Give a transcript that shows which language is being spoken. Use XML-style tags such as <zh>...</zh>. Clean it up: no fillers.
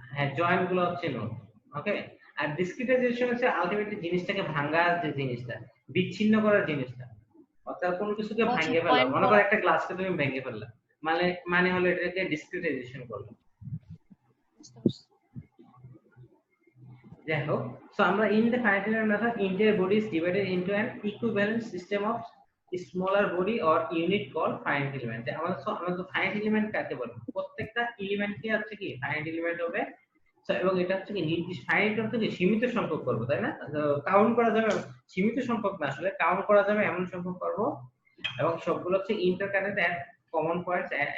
<bn>হ্যাঁ, জয়েন্ট গুলো হচ্ছে নোড। ওকে। আর ডিসক্রিটাইজেশন হচ্ছে আলটিমেটলি জিনিসটাকে ভাঙার যে জিনিসটা, বিচ্ছিন্ন করার জিনিসটা, অর্থাৎ কোনো কিছুকে ভাঙে ফেলা, মনে করো একটা গ্লাসকে তুমি ভেঙে ফেললা, মানে হলো এটাকে ডিসক্রিটাইজেশন করলে। যাই হোক, সো আমরা</bn> <en>In the finite element method entire body is divided into an equivalent system of smaller body or unit called finite element।</en> <bn>আমাদের ফাইনাইট এলিমেন্ট কাকে বলে, প্রত্যেকটা এলিমেন্টকে হচ্ছে কি ফাইনাইট এলিমেন্ট হবে। সো এবং এটা হচ্ছে কি নির্দিষ্ট ফাইনাইট অর্থ কি সীমিত সংখ্যক করব, তাই না? কাউন্ট করা যাবে সীমিত সংখ্যক না, আসলে কাউন্ট করা যাবে এমন সংখ্যক করব, এবং সবগুলো হচ্ছে</bn> <en>Interconnect at common points.</en>